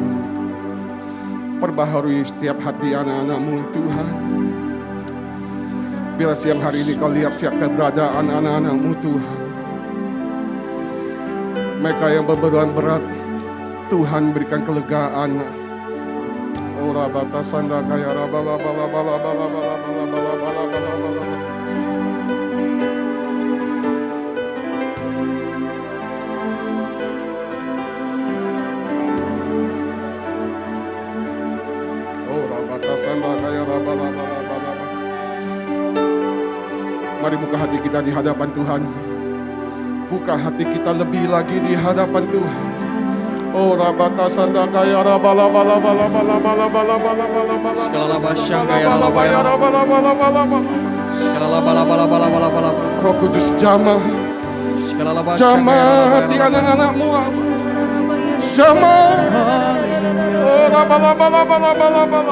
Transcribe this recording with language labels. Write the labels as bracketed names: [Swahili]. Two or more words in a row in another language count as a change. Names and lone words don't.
[Indonesian] Perbaharui setiap hati anak-anak-Mu Tuhan. Bila siang hari ini Kau lihat siap keberadaan anak-anak-Mu Tuhan. Mereka yang berbeban berat, Tuhan berikan kelegaan. Ora batasanda kaya rabala bala bala bala bala bala bala bala bala bala. Ora batasanda kaya rabala bala bala. Mari buka hati kita di hadapan Tuhan. Buka hati kita lebih lagi di hadapan Tuhan. Oh rabata sanda kaya rabala bala bala bala bala bala bala bala bala. Skala basya kaya bala bala bala bala bala. Skala bala bala bala bala bala. Roh Kudus jamah. Skala basya Jamah hati anak-anak-Mu. Jamah. Oh rabala bala bala bala bala.